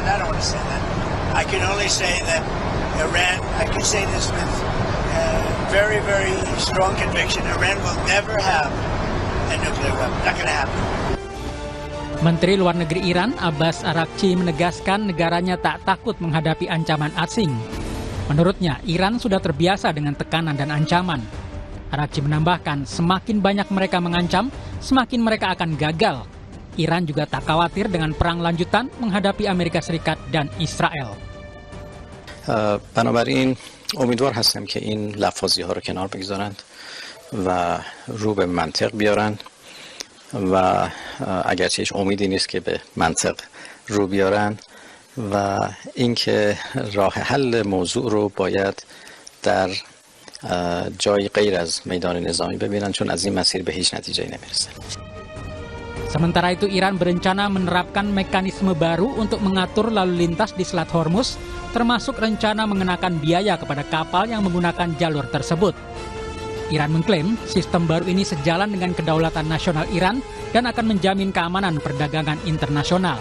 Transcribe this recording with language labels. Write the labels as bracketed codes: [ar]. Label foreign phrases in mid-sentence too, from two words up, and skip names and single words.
[en] I don't want to say that. I can only say that Iran, I can say this with very, very strong conviction, Iran will never have a nuclear weapon. Not going to happen. [id] Menteri Luar Negeri Iran, Abbas Araghchi, menegaskan negaranya tak takut menghadapi ancaman asing. Menurutnya, Iran sudah terbiasa dengan tekanan dan ancaman. Araghchi menambahkan, semakin banyak mereka mengancam, semakin mereka akan gagal. Iran juga tak khawatir dengan perang lanjutan menghadapi Amerika Serikat dan Israel. [fa] بنابراین امیدوار هستم که این لفاظی ها رو کنار بگذارند و رو به منطق بیارند و اگرچه هیچ امیدی نیست که به منطق رو بیارند و اینکه راه حل موضوع رو باید در جای غیر از میدان نظامی ببینن چون از این مسیر به هیچ نتیجه‌ای نمیرسه. [id] Sementara itu Iran berencana menerapkan mekanisme baru untuk mengatur lalu lintas di Selat Hormuz, termasuk rencana mengenakan biaya kepada kapal yang menggunakan jalur tersebut. Iran mengklaim sistem baru ini sejalan dengan kedaulatan nasional Iran dan akan menjamin keamanan perdagangan internasional.